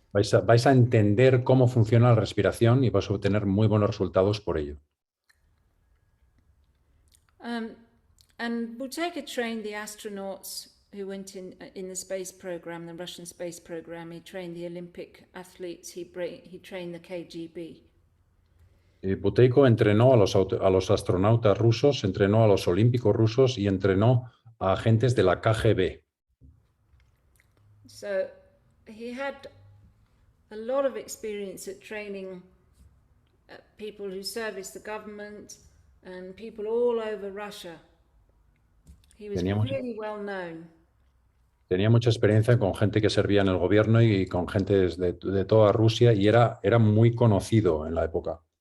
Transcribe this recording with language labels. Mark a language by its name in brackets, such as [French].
[Spanish] Vais a entender cómo funciona la respiración y vais a obtener muy buenos resultados por ello. [English] And Buteyka trained the astronauts who went in the space program, the Russian space program. He trained the Olympic athletes. He trained the KGB. [Spanish] Y Buteyko entrenó a los astronautas rusos, entrenó a los olímpicos rusos y entrenó a agentes de la KGB. [English] So he had a lot of experience at training people who service the government and people all over Russia. He was really well known. [Spanish] Tenía mucha experiencia con gente que servía en el gobierno y con gente de toda Rusia y era muy conocido en la época.